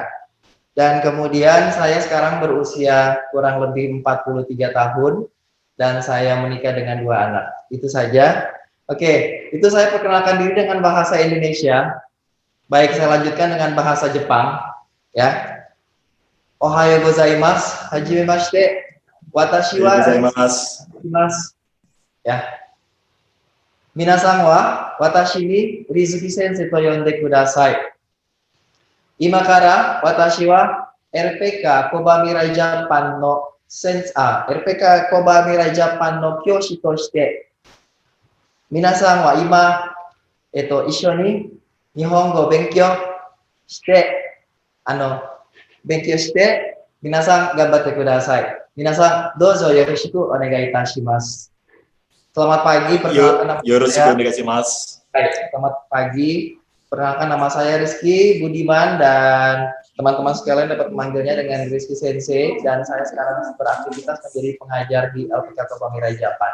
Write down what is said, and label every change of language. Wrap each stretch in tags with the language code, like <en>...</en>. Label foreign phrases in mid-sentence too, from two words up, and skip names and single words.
<id>Dan kemudian saya sekarang berusia kurang lebih 43 tahun dan saya menikah dengan 2 anak. Itu saja. Oke, itu saya perkenalkan diri dengan bahasa Indonesia. Baik, saya lanjutkan dengan bahasa Jepang, ya.</id> <ja>おはようございます、はじめまして. 私はや. 皆さんは私に Rizky 先生と呼んでください. 今から私は RPK Kobamirai Japan の RPK Kobamirai Japan の教師として皆さんは今一緒に日本語勉強して勉強して皆さん頑張ってください. 皆さんどうぞよろしくお願いいたします.</ja> <id>Selamat pagi, perkenalkan nama saya. Selamat pagi, perkenalkan nama saya Rizky Budiman dan teman-teman sekalian dapat memanggilnya dengan Rizky Sensei dan saya sekarang beraktivitas menjadi pengajar di LPK Kebamirai Japan.</id>